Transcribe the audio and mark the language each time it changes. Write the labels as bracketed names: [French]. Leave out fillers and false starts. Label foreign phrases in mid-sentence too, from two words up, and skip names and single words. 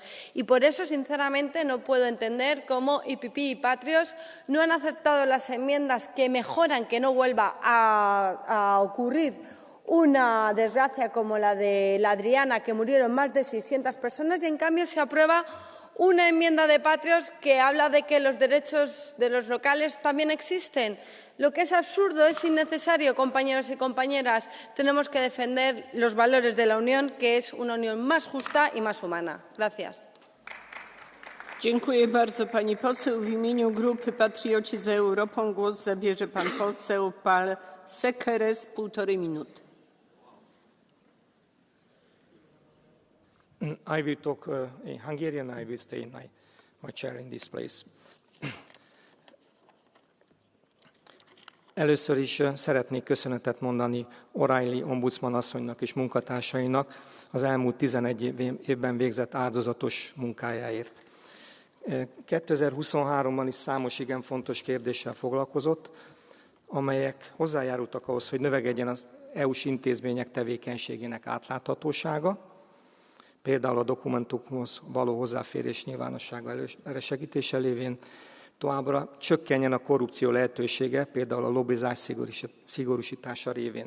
[Spanish] Y por eso, sinceramente, no puedo entender cómo IPP y Patriots no han aceptado las enmiendas que mejoran que no vuelva a ocurrir una desgracia como la de la Adriana, que murieron más de 600 personas, y en cambio se aprueba una enmienda de Patriots que habla de que los derechos de los locales también existen. Lo que es absurdo, es innecesario, compañeros y compañeras. Tenemos que defender los valores de la Unión, que es una Unión más justa y más humana. Gracias. [Polish] Dziękuję bardzo pani poseł. W imieniu grupy Patrioci za Europą głos zabierze pan poseł Pal Sekeres, 1,5 minuty. [English] I will talk in Hungarian. I will stay in my chair in this place. [Hungarian] Először is szeretnék köszönetet mondani O'Reilly ombudsman asszonynak és munkatársainak az elmúlt 11 évben végzett áldozatos munkájáért. 2023-ban is számos igen fontos kérdéssel foglalkozott, amelyek hozzájárultak ahhoz, hogy növekedjen az EU-s intézmények tevékenységének átláthatósága, például a dokumentumhoz való hozzáférés nyilvánossága elősegítése lévén, továbbra csökkenjen a korrupció lehetősége, például a lobbizás szigorúsítása révén.